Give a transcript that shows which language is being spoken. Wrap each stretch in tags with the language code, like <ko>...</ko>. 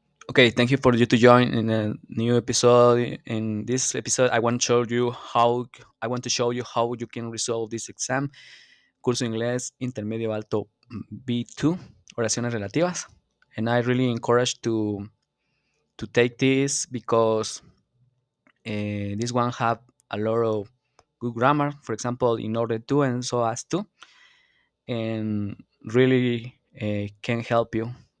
<en>Okay, thank you for you to join in a new episode. In this episode, I want to show you how you can resolve this exam.</en> <es>Curso inglés intermedio alto B2, oraciones relativas.</es> <en>And I really encourage to take this because this one have a lot of good grammar. For example, in order to and so as to, and really can help you.</en>